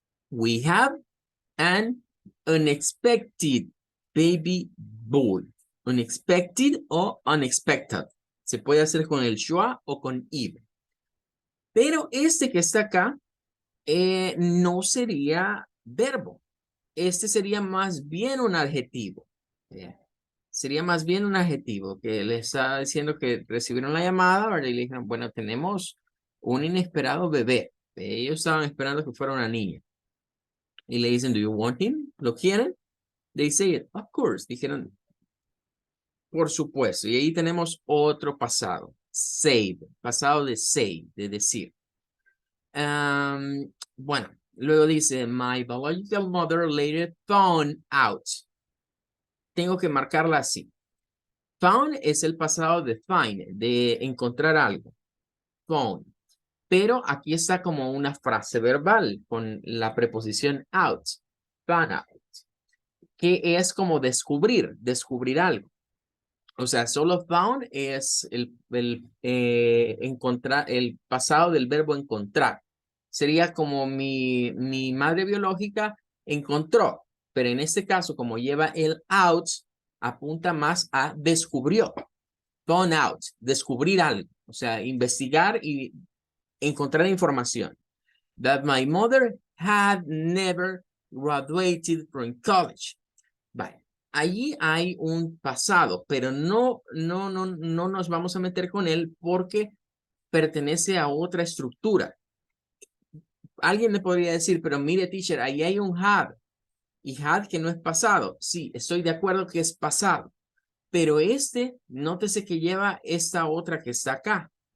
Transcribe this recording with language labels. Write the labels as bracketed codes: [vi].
[en] We have an unexpected baby boy. Unexpected o unexpected. [es] Se puede hacer con el schwa o con id. Pero este que está acá no sería verbo. Este sería más bien un adjetivo. Sería más bien un adjetivo que le está diciendo que recibieron la llamada, ¿verdad? Y le dijeron, bueno, tenemos un inesperado bebé. Ellos estaban esperando que fuera una niña. Y le dicen, [en] do you want him? [es] ¿Lo quieren? [en] They say it, of course. [es] Dijeron, por supuesto. Y ahí tenemos otro pasado. said, pasado de say, de decir. Bueno, luego dice, [en] my biological mother later found out. [es] Tengo que marcarla así. Found es el pasado de find, de encontrar algo. Found. Pero aquí está como una frase verbal con la preposición out. Found out. Que es como descubrir algo. O sea, solo found es encontrar, el pasado del verbo encontrar. Sería como mi madre biológica encontró, pero en este caso, como lleva el out, apunta más a descubrió. Found out, descubrir algo. O sea, investigar y encontrar información. [en] That my mother had never graduated from college. [es] Vale. Allí hay un pasado, pero no nos vamos a meter con él porque pertenece a otra estructura. Alguien me podría decir, pero mire, teacher, ahí hay un had. Y had que no es pasado. Sí, estoy de acuerdo que es pasado. Pero nótese que lleva esta otra que está acá.